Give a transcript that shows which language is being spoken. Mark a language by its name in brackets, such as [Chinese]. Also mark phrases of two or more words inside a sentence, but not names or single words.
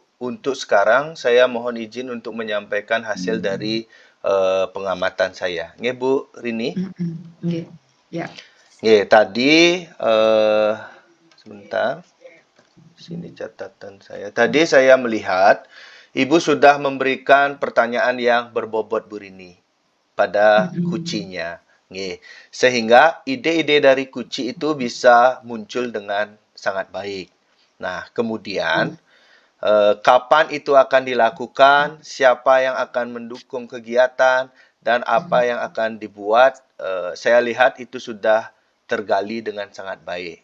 [Indonesian] Untuk sekarang, saya mohon izin untuk menyampaikan hasil dari pengamatan saya. Nge, Bu Rini? Nggih. Ya. Nge, tadi, sebentar. Sini catatan saya. Tadi saya melihat Ibu sudah memberikan pertanyaan yang berbobot Bu Rini pada kucinya. Nggih. Sehingga ide-ide dari kuci itu bisa muncul dengan sangat baik. Nah, kemudian kapan itu akan dilakukan, siapa yang akan mendukung kegiatan, dan apa yang akan dibuat, saya lihat itu sudah tergali dengan sangat baik.